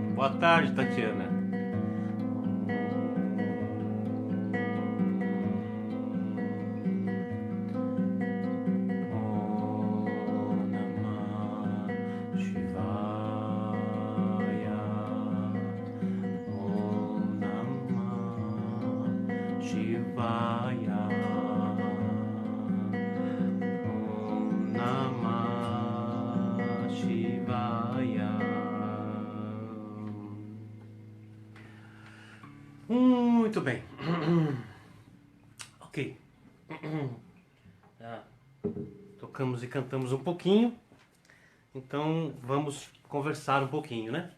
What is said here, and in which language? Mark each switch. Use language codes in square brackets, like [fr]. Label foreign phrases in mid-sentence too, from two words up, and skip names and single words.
[pt] tarde, Tatiana. [sa] ॐ नमः शिवाय. ॐ नमः शिवाय. ॐ नमः शिवाय. [pt] Muito bem. Ok. Tocamos e cantamos um pouquinho. Então vamos conversar um pouquinho, né?